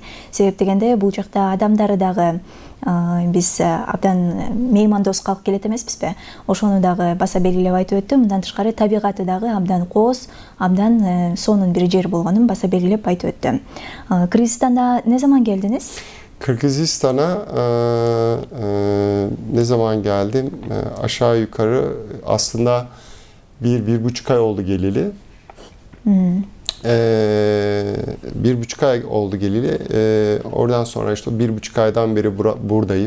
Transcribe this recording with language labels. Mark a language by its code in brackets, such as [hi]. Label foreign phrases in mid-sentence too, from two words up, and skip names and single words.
[ky] Себеп дегенде бул жакта адамдары дагы биз абдан меймандос калып келет эмеспизби? Ошону дагы баса белгилеп айтып өттү. Мындан тышкары табигаты дагы абдан кооз, абдан сонун бир жер болгонун баса белгилеп айтып өттү. [tr] Кыргызстанда ne zaman geldiniz? Kırgızistan'a ne zaman geldim? Aşağı yukarı aslında 1-1,5 ay oldu geleli. 1,5 ay oldu geleli. Oradan sonra işte 1,5 aydan beri buradayım.